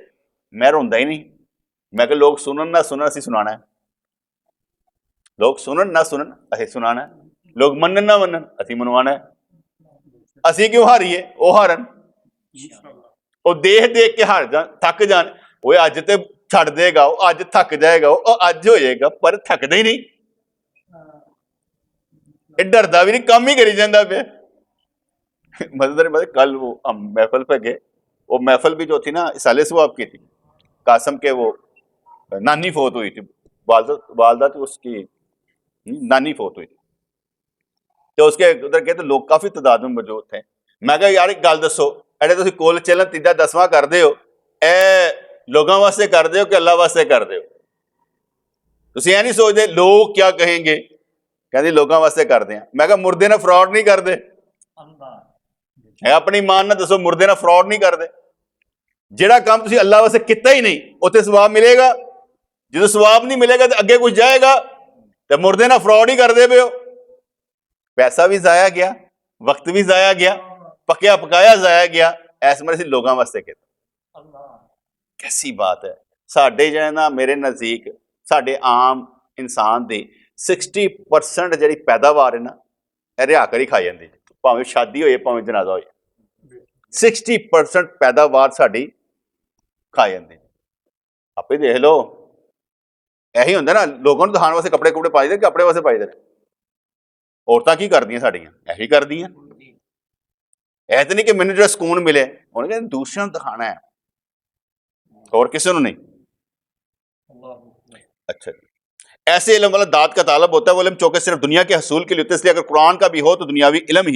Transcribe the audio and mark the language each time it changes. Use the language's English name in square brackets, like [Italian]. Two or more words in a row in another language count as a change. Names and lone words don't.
[Punjabi] میں روندا ہی نہیں, میں کہ لوگ سنن نہ سنن اسی سنانا ہے, لوگ سنن نہ سنن اسی سنانا ہے, لوگ منن نہ منن اسی منوانا ہے. اسی کیوں ہاریے وہ ہارن, وہ دیکھ کے ہار جان تھک جان. وہ اج تے چھڑ دے گا, وہ اج تھک جائے گا, وہ اج ہو جائے گا, پر تھکدا ہی نہیں, ڈردا بھی نہیں, کام ہی کری جاندہ پہ. [Urdu] مطلب کل وہ ہم محفل پہ گئے, وہ محفل بھی جو تھی نا اصالہ ثواب کی تھی, قاسم کے وہ نانی فوت ہوئی تھی, والدہ تھی اس کی نانی فوت ہوئی تھی, تو اس کے ادھر کہتے لوگ کافی تعداد میں موجود تھے. [Punjabi] میں کہا یار ایک گل دسو, ایڈے تسی کول چلن تیجا دسواں کر دے ہو, اے لوگاں واسطے کر دے ہو کہ اللہ واسطے کر دے ہو؟ تسی یہ نہیں سوچ دے [Urdu] لوگ کیا کہیں گے, [Punjabi] کہتے لوگاں واسطے کر دیں. میں کہا مردے نہ فراڈ نہیں کر دے, اپنی ایمان نہ دسو مردے نہ فراڈ نہیں کر دے. جہاں کام تسی اللہ واسطے کیتا ہی نہیں اتنے ثواب ملے گا, جدو ثواب نہیں ملے گا تو اگے کچھ جائے گا تو مردے نہ فراڈ ہی کر دے پے ہو. پیسہ بھی ضائع گیا, وقت بھی ضائع گیا, پکیا پکایا ضائع گیا, ایس مرے سی لوگاں واسطے کہتا. کیسی بات ہے. ساڈے جو ہے نا میرے نزدیک ساڈے عام انسان دی 60% جڑی پیداوار ہے نا رہا کر ہی کھائی جاندی, پاویں شادی ہوئے پاویں جنازہ ہوئے, 60% پیداوار ساڈی کھائی جاندی. آپ ہی دیکھ لو, یہی ہوندا نا لوگوں نے دکھان واسطے کپڑے کپڑے پائی دے, کپڑے واسطے پائی دے. عورتاں کی کردیاں ساڈیاں, یہی کردیاں. ایسے نہیں کہ مینوں جو سکون ملے, انہوں نے دوسروں نے دکھانا ہے اور کسی نے نہیں. [Urdu] اچھا ایسے علم والا داد کا طالب ہوتا ہے, وہ علم چونکہ صرف دنیا کے حصول کے لیے ہوتا ہے, اس لیے اگر قرآن کا بھی ہو تو دنیاوی علم ہی ہے.